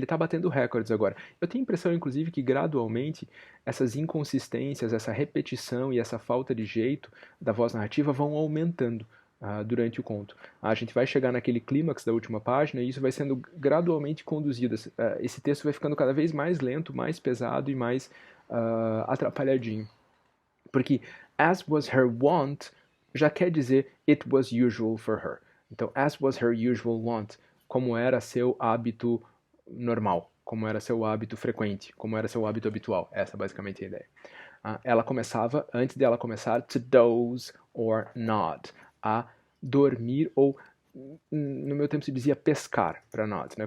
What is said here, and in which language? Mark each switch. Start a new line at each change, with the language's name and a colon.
Portuguese: Ele está batendo recordes agora. Eu tenho a impressão, inclusive, que gradualmente essas inconsistências, essa repetição e essa falta de jeito da voz narrativa vão aumentando durante o conto. A gente vai chegar naquele clímax da última página e isso vai sendo gradualmente conduzido. Esse texto vai ficando cada vez mais lento, mais pesado e mais atrapalhadinho. Porque
English: as was her wont
Portuguese: já quer dizer
English: it was usual for her.
Portuguese: Então,
English: as was her usual wont,
Portuguese: como era seu hábito normal, como era seu hábito frequente, como era seu hábito habitual. Essa é basicamente a ideia. Ela começava, antes dela começar,
English: to doze or nod,
Portuguese: a dormir ou, no meu tempo se dizia pescar, para nod, né?